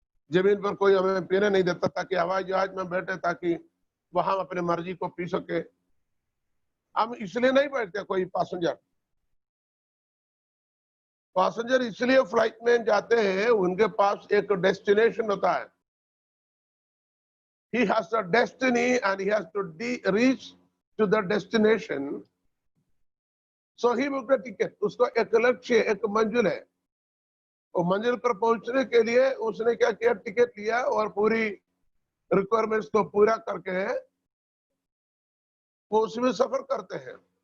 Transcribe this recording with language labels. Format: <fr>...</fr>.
<hi>जमीन पर कोई हमें पीने नहीं देता, ताकि हवाई जहाज में बैठे ताकि वहां अपने मर्जी को पी सके। हम इसलिए नहीं बैठते। कोई पैसेंजर इसलिए फ्लाइट में जाते हैं, उनके पास एक डेस्टिनेशन होता है।</hi> <en>He has a destiny and he has to reach to the destination. So he booked a ticket.</en> <hi>उसको एक लक्ष्य, एक मंजिल है। और मंजिल पर पहुंचने के लिए उसने क्या किया, टिकट लिया और पूरी रिक्वायरमेंट्स को पूरा करके वो उसमें सफर करते हैं।</hi>